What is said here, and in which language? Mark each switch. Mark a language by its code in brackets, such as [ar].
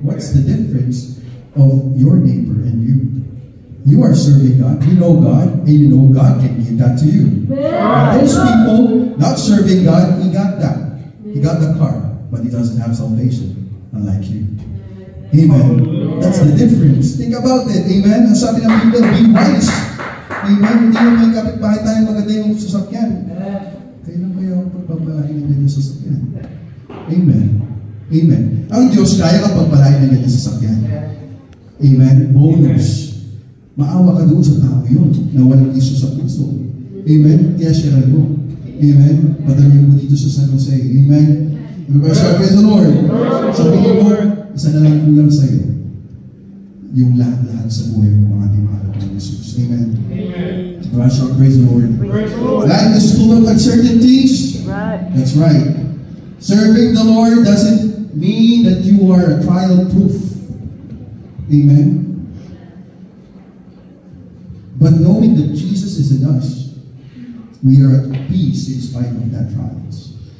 [en] What's the difference of your neighbor and you? You are serving God. You know God, and you know God can give that to you. Those people not serving God, he got that. He got the car, but he doesn't have salvation, unlike you. Amen. That's the difference. Think about it. Amen. [tl] Ang sabi ng Biblia, [en] be wise. [tl] Amen. Hindi naman yung kapitbahay tayo maganda yung sasakyan. Kailan kaya ang pagpapalain ng ganyan sasakyan? Amen. Amen. Ang Diyos kaya ang pagpalain ng ganyan sasakyan. Amen. Bonus. Maawa ka doon sa tao yun na walang iso sa puso. Amen? Kaya share mo. Amen? Padalawin mo dito sa San Jose. Amen? [en] Praise the Lord. [tl] Sabihin mo, isa na lang kulang sa'yo. Yung lahat-lahat sa buhay mo, mga ating mahal ng Jesus. [en] Amen? Praise the Lord. Life is full of uncertainties. That's right. Serving the Lord doesn't mean that you are trial-proof. Amen? But knowing that Jesus is in us, we are at peace in spite of that trials.